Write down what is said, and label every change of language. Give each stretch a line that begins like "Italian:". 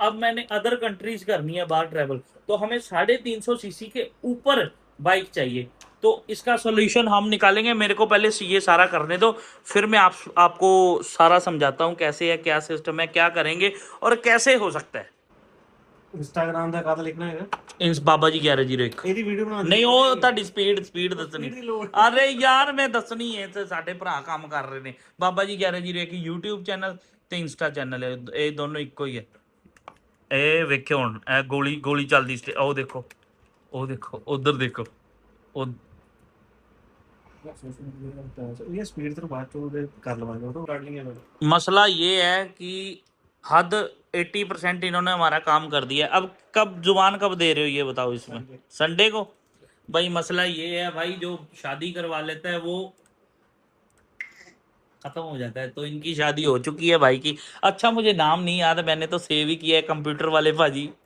Hindi: अब मैंने other countries करनी है बाहर ट्रेवल, तो हमें 350 सीसी के ऊपर बाइक चाहिए। तो इसका सोल्यूशन हम निकालेंगे। मेरे को पहले ये सारा करने दो, फिर मैं आपको सारा समझाता हूँ कैसे है, क्या सिस्टम है, क्या करेंगे और कैसे हो सकता है।
Punjabi: इंस्टाग्राम ਦਾ ਕਾਹਦਾ ਲਿਖਣਾ ਹੈਗਾ? इंस बाबा जी 1101 ਇਹਦੀ ਵੀਡੀਓ ਬਣਾ ਨਹੀਂ, ਉਹ ਤੁਹਾਡੀ ਸਪੀਡ ਦੱਸਣੀ। ਅਰੇ ਯਾਰ ਮੈਂ ਦੱਸਣੀ ਹੈ, ਤੇ ਸਾਡੇ ਭਰਾ ਕੰਮ ਕਰ ਰਹੇ ਨੇ। ਬਾਬਾ ਜੀ 1101 YouTube ਚੈਨਲ ਤੇ ਇੰਸਟਾ ਚੈਨਲ ਹੈ, ਇਹ ਦੋਨੋਂ ਇੱਕੋ ਹੀ ਹੈ। ਇਹ ਵੇਖਿਓ ਹੁਣ, ਇਹ ਗੋਲੀ ਗੋਲੀ ਚੱਲਦੀ, ਉਹ ਦੇਖੋ, ਉਹ ਦੇਖੋ, ਉਧਰ ਦੇਖੋ। ਉਹ ਇਹ ਸਪੀਡ ਤੋਂ ਬਾਅਦ ਚੋਂ ਕਰ ਲਵਾਂਗੇ, ਉਹ ਕੱਢ ਲਈਏ।
Hindi: मसला ये है कि हद 80% इन्होंने हमारा काम कर दिया। अब कब जुबान कब दे रहे हो ये बताओ इसमें? संडे को। भाई मसला ये है भाई, जो शादी करवा लेता है वो खत्म हो जाता है। तो इनकी शादी हो चुकी है भाई की। अच्छा मुझे नाम नहीं याद, मैंने तो सेव ही किया है कंप्यूटर वाले भाजी।